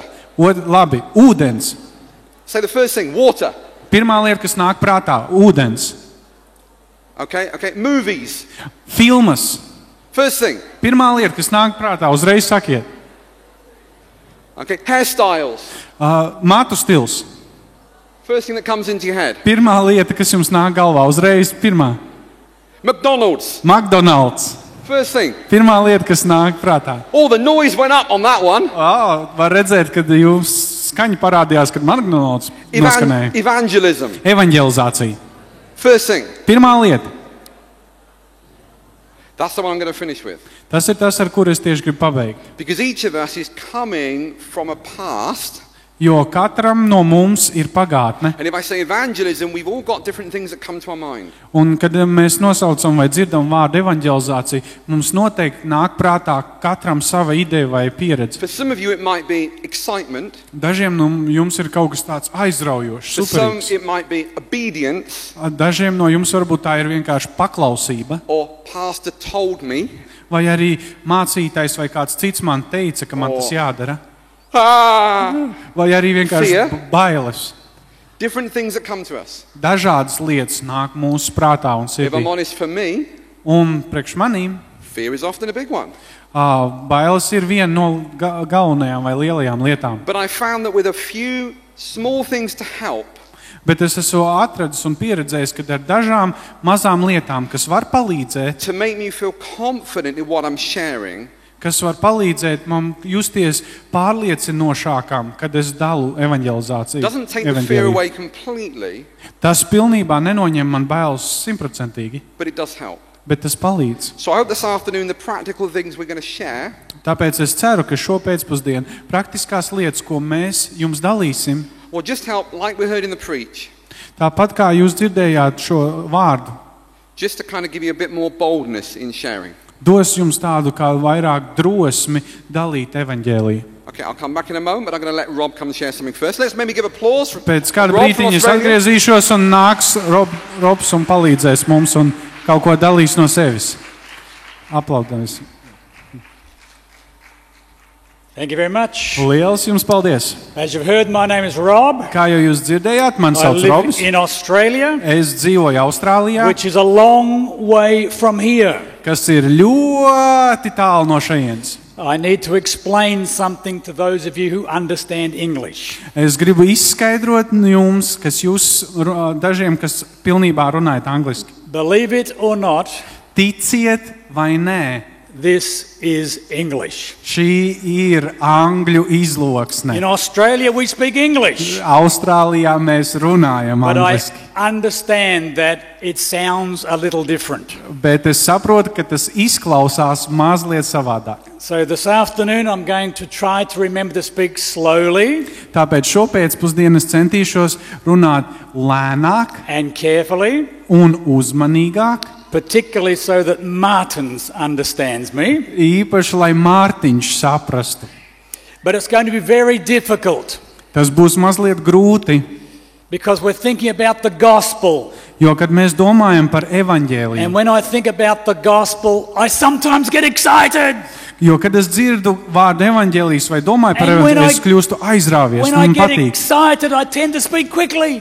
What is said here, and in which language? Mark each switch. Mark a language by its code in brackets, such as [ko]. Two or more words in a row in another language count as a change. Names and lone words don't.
[lv] Labi, ūdens. [en] Say the first thing, water. [lv] Pirmā lieta, kas nāk prātā, ūdens. [en] Okay, movies. [lv] Filmas. [en] First thing. [lv] Pirmā lieta, kas nāk prātā, uzreiz sakiet. [en] Okay, hairstyles. [lv] Matu stils. [en] First thing that comes into your head. [lv] Pirmā lieta, kas jums nāk galvā, uzreiz pirmā. McDonald's. McDonald's. [en] First thing. [lv] Pirmā lieta, kas nāk prātā. [en] All the noise went up on that one. [lv] Var redzēt, kad jums skaņa parādījās, kad McDonald's noskanēja. [en] Evangelism. [lv] Evangelizācija. [en] First thing. [lv] Pirmā lieta. [en] That's the one I'm going to finish with. [lv] Tas ir tas, ar kur es tieši gribu pabeigt. [en] Because each of us is coming from a past. [lv] Jo katram no mums ir pagātne. [en] And if I say evangelism, we've all got different things that come to our mind. [lv] Un, kad mēs nosaucam vai dzirdam vārdu evangelizācija, mums noteikti nāk prātā katram sava ideja vai pieredze. [en] For some of you, it might be excitement. [lv] Dažiem no jums ir kaut kas tāds aizraujošs, [en] For some, [lv] superīgs. [en] it might be obedience. [lv] Dažiem no jums varbūt tā ir vienkārši paklausība, [en] Or pastor told me. [lv] vai arī mācītājs vai kāds cits man teica, ka man tas jādara, vai arī vienkārši [en] Fear. [lv] bailes. [en] Different things that come to us. [lv] Dažādas lietas nāk mūsu prātā un [en] If I'm [lv] sirdī. [en] honest, for me, [lv] Un priekš manīm [en] fear is often a big one. [lv] bailes ir viena no galvenajām vai lielajām lietām. [en] But I found that with a few small things to help, [lv] Bet es esmu atradis un pieredzējis, ka ar dažām mazām lietām, kas var palīdzēt, [en] to make me feel confident in what I'm sharing, [lv] kas var palīdzēt man justies pārliecinošākam, kad es dalu evangelizāciju. [en] doesn't take the fear [lv] evaņģēliju. [en] away completely, [lv] Tas pilnībā nenoņem man bailes 100%, [en] but it does help. [lv] bet tas palīdz. [en] So I hope this afternoon the practical things we're going to share [lv] Tāpēc es ceru, ka šo pēcpusdienu praktiskās lietas, ko mēs jums dalīsim, [en] will just help, like we heard in the preach, [lv] tāpat kā jūs dzirdējāt šo vārdu, [en] just to kind of give you a bit more boldness in sharing. [lv] dos jums tādu kā vairāk drosmi dalīt evaņģēliju. [en] Okay, I'll come back in a moment, but I'm going to let Rob come and share something first. Let's maybe give applause for [lv] Pēc kāda [en] Rob from [lv] brīdiņa es [en] Australia. [lv] atgriezīšos un nāks Robs un palīdzēs mums un kaut ko dalīs no sevis. Aplaudēs. [en] Thank you very much. [lv] Lielas jums paldies. [en] As you've heard, my name is Rob. [lv] Kā jau jūs dzirdējāt, man [en] I [lv] sauc [en] live [lv] Robs. [en] in Australia, [lv] Es dzīvoju Austrālijā, [en] which is a long way from here. [lv] kas ir ļoti tālu no šejienes. [en] I need to explain something to those of you who understand English. [lv] Es gribu izskaidrot jums, dažiem, kas pilnībā runājat angliski. [en] Believe it or not, [lv] Ticiet vai nē, [en] this is English. [lv] šī ir angļu izloksne. [en] In Australia, we speak English, [lv] Austrālijā mēs runājam [en] but I [lv] angliski, [en] understand that it sounds a little different. [lv] bet es saprotu, ka tas izklausās mazliet savādāk. [en] So this afternoon, I'm going to try to remember to speak slowly [lv] Tāpēc šopēcpusdienu es centīšos runāt lēnāk [en] and carefully, [lv] un uzmanīgāk, [en] particularly so that Martins understands me. [lv] īpaši, lai Mārtiņš saprastu. [en] But it's going to be very difficult [lv] Tas būs mazliet grūti, [en] because we're thinking about the gospel. [lv] jo, kad mēs domājam par evaņģēliju, [en] And when I think about the gospel, I sometimes get excited. [lv] jo, kad es dzirdu vārdu evaņģēlijs vai domāju par [en] And when [lv] evaņģēliju, [en] I- [lv] es kļūstu aizrāvies, [en] When [lv] un [en] I [lv] man [en] get [lv] patīk. [en] excited, I tend to speak quickly.